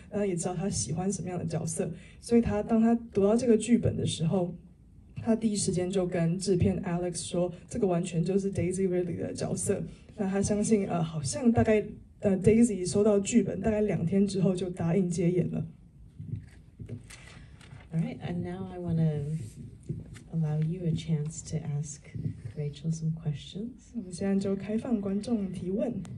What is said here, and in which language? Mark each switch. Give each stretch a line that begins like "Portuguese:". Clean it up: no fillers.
Chinese: 然后也知道他喜欢什么样的角色，所以当他读到这个剧本的时候，他第一时间就跟制片 Alex 说，这个完全就是 Daisy Ridley 的角色。那他相信好像大概Daisy 收到剧本大概2天之后就答应接演了。
English: All right, and now I want to allow you a chance to ask Rachel some questions.
Chinese: 我们现在就开放观众提问。